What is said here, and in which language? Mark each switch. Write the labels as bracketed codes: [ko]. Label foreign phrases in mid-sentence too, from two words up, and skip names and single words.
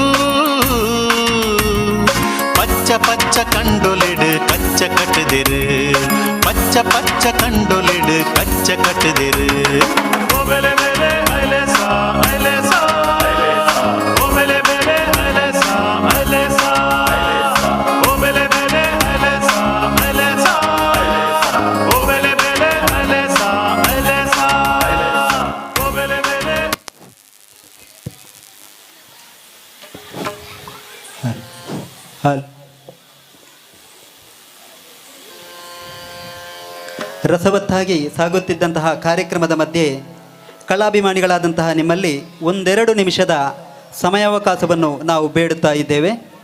[tcy] ಪಚ್ಚ ಪಚ್ಚ ಕಂಡೊಲಿಡ್ ಕಚ್ಚ ಕಟ್ಟದಿರು ಪಚ್ಚ ಪಚ್ಚ ಕಂಡೊಲಿಡ್ ಕಚ್ಚ ಕಟ್ಟದಿರು ಓ ಬೆಲೆ ಬೆಲೆ ಐಲೇಸಾ ಐಲೇಸಾ ಓ ಬೆಲೆ ಬೆಲೆ ಐಲೇಸಾ ಐಲೇಸಾ ಓ ಬೆಲೆ ಬೆಲೆ ಐಲೇಸಾ ಐಲೇಸಾ ಓ ಬೆಲೆ ಬೆಲೆ ಐಲೇಸಾ ಐಲೇಸಾ ಓ ಬೆಲೆ ಬೆಲೆ [kn] ರಸವತ್ತಾಗಿ ಸಾಗುತ್ತಿದ್ದಂತಹ ಕಾರ್ಯಕ್ರಮದ ಮಧ್ಯೆ ಕಲಾಭಿಮಾನಿಗಳಾದಂತಹ ನಿಮ್ಮಲ್ಲಿ ಒಂದೆರಡು ನಿಮಿಷದ ಸಮಯಾವಕಾಶವನ್ನು ನಾವು ಬೇಡುತ್ತಾ ಇದ್ದೇವೆ.